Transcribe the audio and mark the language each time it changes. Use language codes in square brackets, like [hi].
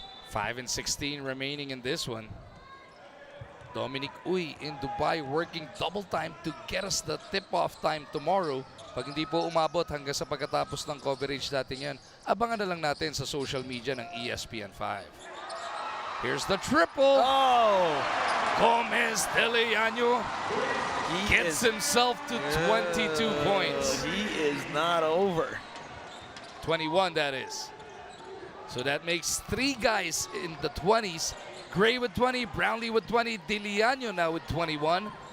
[en] 5 and 16 remaining in this one. Dominic Uy in Dubai working double time to get us the tip-off time tomorrow. [tl] Pag hindi po umabot hanggang sa pagkatapos ng coverage natin yan, abangan na lang natin sa social media ng ESPN5. [en] Here's the triple. Oh! Gomez de Liano gets himself to 22 points. He is not over. 21, that is. So that makes 3 guys in the 20s. Gray with 20, Brownlee with 20, De Liano now with 21.